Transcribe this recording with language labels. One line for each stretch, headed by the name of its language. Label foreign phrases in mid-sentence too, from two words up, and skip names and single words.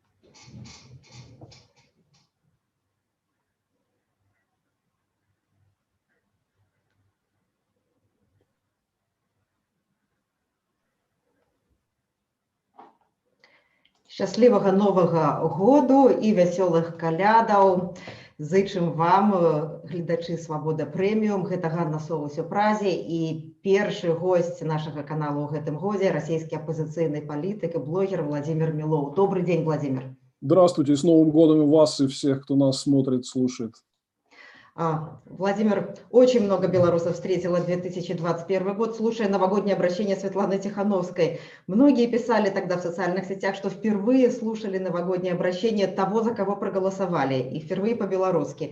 Belarusian: Шчаслівага новага году і вясёлых калядаў. Зычым вам, гледачы Свабода Прэміум. Гэта Ганна Соус у Празе і першы госць нашага каналу ў гэтым годзе расійскі апозіцыйны палітык і блогер Владимир Милов.
Russian: Добрый день, Владимир. Здравствуйте, с Новым годом и вас, и всех, кто нас смотрит, слушает. Владимир, очень много белорусов встретило 2021 год, слушая новогоднее обращение Светланы Тихановской. Многие писали тогда в социальных сетях, что впервые слушали новогоднее обращение того, за кого проголосовали, и впервые по-белорусски.